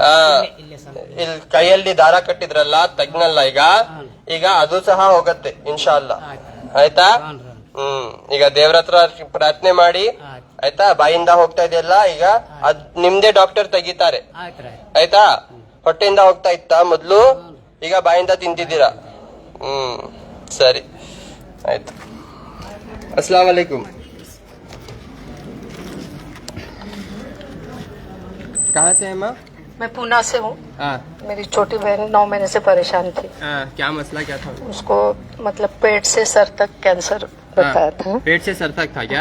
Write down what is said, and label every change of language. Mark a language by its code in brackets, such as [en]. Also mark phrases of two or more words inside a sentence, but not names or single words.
[kn] ಇಲ್ಲಿ ಕೈಯಲ್ಲಿ ದಾರ ಕಟ್ಟಿದ್ರಲ್ಲ ತಗ್ನಲ್ಲ ಈಗ ಈಗ ಅದು ಸಹ ಹೋಗತ್ತೆ ಇನ್ಶಾಲ್ಲ ಆಯ್ತಾ ಈಗ ದೇವ್ರ ಹತ್ರ ಪ್ರಾರ್ಥನೆ ಮಾಡಿ ಆಯ್ತಾ ಬಾಯಿಂದ ಹೋಗ್ತಾ ಇದೆಯಲ್ಲ ಈಗ ಅದ್ ನಿಮ್ದೇ ಡಾಕ್ಟರ್ ತೆಗಿತಾರೆ ಆಯ್ತಾ ಹೊಟ್ಟೆಯಿಂದ ಹೋಗ್ತಾ ಇತ್ತಾ ಮೊದ್ಲು ಈಗ ಬಾಯಿಂದ ತಿಂತಿದ್ದೀರಾ ಸರಿ ಆಯ್ತು [hi] अस्सलाम वालेकुम कहाँ से है माँ मैं पूना से हूँ। हाँ मेरी छोटी बहन 9 महीने से परेशान थी। क्या मसला क्या था उसको मतलब पेट से सर तक कैंसर बताया था। पेट से सर तक था क्या